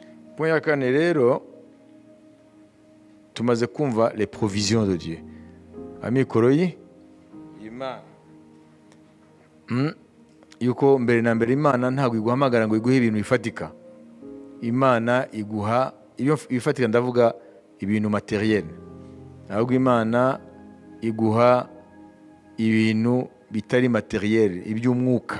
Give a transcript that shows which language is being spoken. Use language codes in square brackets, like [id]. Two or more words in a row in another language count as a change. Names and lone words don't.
[rw] Point ya kane rero tumaze kumva [fr] les provisions de Dieu. [rw] Amikoro y'Imana. Yuko mbere na mbere Imana ntabwo iguhamagara ngo iguhe ibintu bifatika. Imana iguha ibifatika, ndavuga ibintu materiel. Ahubwo Imana iguha ibintu bitari materiel, iby'umwuka.